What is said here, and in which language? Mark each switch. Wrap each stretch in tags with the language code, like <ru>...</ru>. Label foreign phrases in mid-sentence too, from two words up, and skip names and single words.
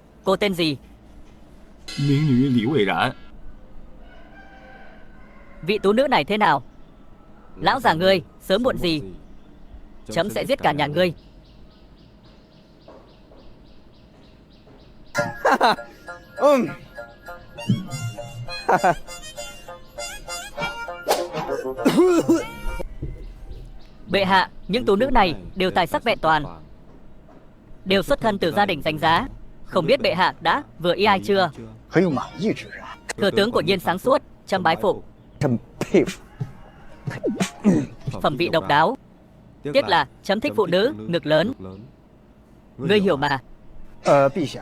<vi>Cô tên gì?</vi> <zh>民女李蔚然，</zh> <vi>Vị tú nữ này thế nào? Lão già ngươi, sớm muộn gì chấm sẽ giết cả nhà ngươi. Bệ hạ, những tú nữ này đều tài sắc vẹn toàn, đều xuất thân từ gia đình danh giá. Không biết bệ hạ đã vừa ý ai chưa?</vi> <zh>很有满意之人，</zh> <vi>Thừa tướng của nhiên sáng suốt, chấm bái phục.</vi> <zh>真佩服。</zh> <vi>Phẩm vị độc đáo. Tiếc là chấm thích phụ nữ, ngực lớn. Ngươi hiểu mà.</vi> <zh>陛下，</zh>